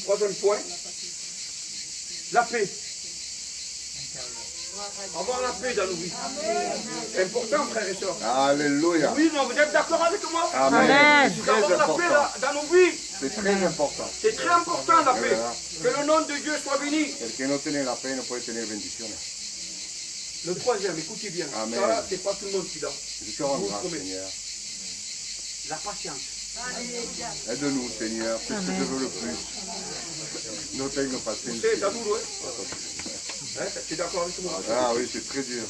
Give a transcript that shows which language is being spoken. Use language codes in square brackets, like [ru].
[fr] Troisième point, la paix. Avoir la paix dans nos vies. C'est important, frères et sœurs. Alléluia. Oui, non, vous êtes d'accord avec moi? Amen. Amen. C'est très D'avoir la paix important. dans nos vies. C'est très important. C'est très important la paix. Voilà. Que le nom de Dieu soit béni. [es] El que no tiene la fe no puede tener bendiciones. [fr] Le troisième, écoutez bien. Amen. Ça, c'est pas tout le monde qui l'a. Je te rends grâce, Seigneur. La patience. Aide-nous, Seigneur. C'est ce que je veux le plus. [es] No tengo [fr] C'est [es] paciencia. [fr] douloureux. Hein, tu es d'accord avec moi? Ah oui, c'est très dur.